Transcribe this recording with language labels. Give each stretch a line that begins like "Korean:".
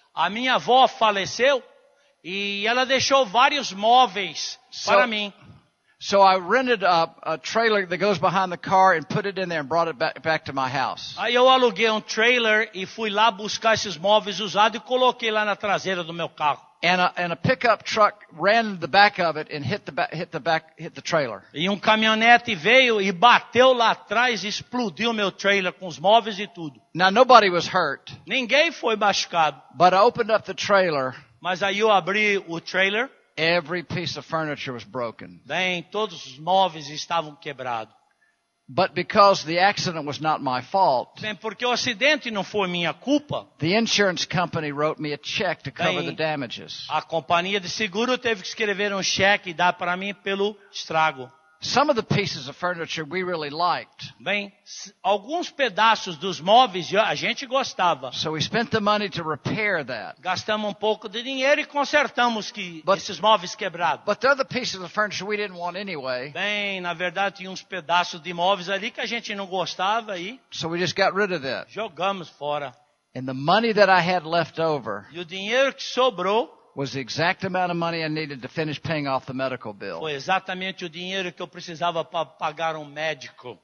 Portuguese: A minha avó faleceu e ela deixou vários móveis para mim.
English: So I rented a trailer that goes behind the car and put it in there and brought it back to my house.
Portuguese: Aí eu aluguei um trailer e fui lá buscar esses móveis usados e coloquei lá na traseira do meu carro.
English: And a pickup truck ran into the back of it and hit the trailer.
Portuguese: E um caminhonete veio e bateu lá atrás e explodiu meu trailer com os móveis e tudo.
English: Now nobody was hurt,
Portuguese: Ninguém foi machucado.
English: but I opened up the trailer.
Portuguese: Mas aí eu abri o trailer,
English: Every piece of furniture was broken.
Portuguese: bem, todos os móveis estavam quebrados.
English: But because the accident was not my fault,
Portuguese: Bem, porque o acidente não foi minha culpa,
English: the insurance company wrote me a check to cover the
Portuguese: Bem,
English: damages.
Portuguese: a companhia de seguro teve que escrever um cheque e dar para mim pelo estrago.
English: Some of the pieces of furniture we really liked.
Portuguese: Bem, alguns pedaços dos móveis a gente gostava.
English: So we spent the money to repair that.
Portuguese: Gastamos um pouco de dinheiro e consertamos esses móveis quebrados.
English: But the other pieces of furniture we didn't want anyway.
Portuguese: Bem, na verdade tinha uns pedaços de móveis ali que a gente não gostava e
English: So we just got rid of that.
Portuguese: jogamos fora.
English: And the money that I had left over
Portuguese: E o dinheiro que sobrou
English: was the exact amount of money I needed to finish paying off the medical bill.
Portuguese: foi exatamente o dinheiro que eu precisava para pagar um médico.